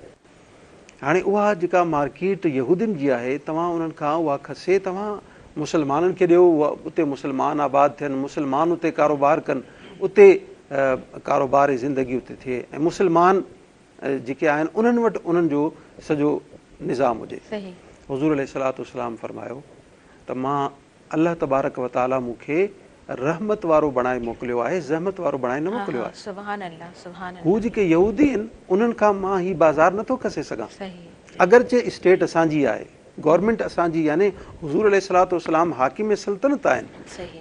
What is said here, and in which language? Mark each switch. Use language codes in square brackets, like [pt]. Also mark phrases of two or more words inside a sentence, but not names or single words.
[sd] हाणे उहा जेका मार्केट यहूदियुनि जी आहे तव्हां उन्हनि खां उहा खसे तव्हां मुसलमाननि खे ॾियो, उहा उते मुसलमान आबाद थियनि, मुसलमान उते कारोबार कनि, उते कारोबार ज़िंदगी उते थिए ऐं मुसलमान जेके आहिनि उन्हनि वटि उन्हनि जो सॼो निज़ाम हुजे। हुज़ूर [ar] عليه الصلاة والسلام [sd] फरमायो त मां [ar] الله تبارك وتعالى [sd] मूंखे रहमत वारो बणाए मोकिलियो आहे, ज़हमत वारो बणाए न मोकिलियो आहे। [ar] سبحان الله سبحان الله. [sd] हू जेके यहूदी आहिनि उन्हनि खां मां ही बाज़ार नथो खसे सघां। अगरचे स्टेट असांजी आहे, गवर्नमेंट असांजी यानी हुज़ूर [ar] عليه الصلاة والسلام [sd] हाकिम सल्तनत आहिनि।